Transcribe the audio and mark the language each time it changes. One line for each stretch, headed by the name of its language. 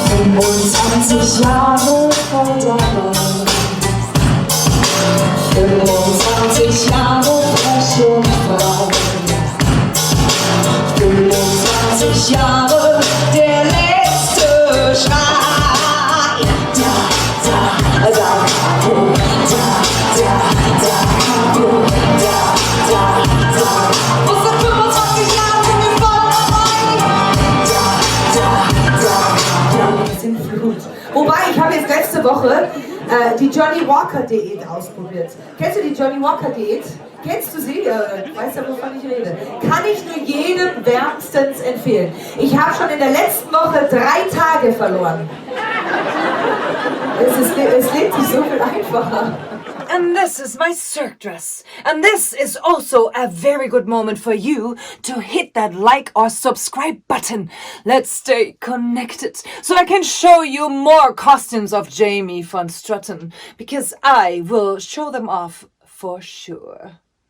German: Jahre vor der Welt, 25 Jahre freche Frau, 25 Jahre der letzte Schrei. Da, da, da, Capo, da, da, da, Capo, da, da, da. Und seit 25 Jahren sind wir voll dabei. Da, da, da, Capo. Wir sind Flut. Wobei, ich habe jetzt letzte Woche die Johnny Walker Diät ausprobiert. Kennst du die Johnny Walker Diät? Kennst du sie? Weißt ja, wovon ich rede. Kann ich nur jedem wärmstens empfehlen. Ich habe schon in der letzten Woche 3 Tage verloren. Es lebt sich so viel einfacher.
English: And this is my Cirque dress. And this is also a very good moment for you to hit that like or subscribe button. Let's stay connected so I can show you more costumes of Jamie von Strutten, because I will show them off for sure.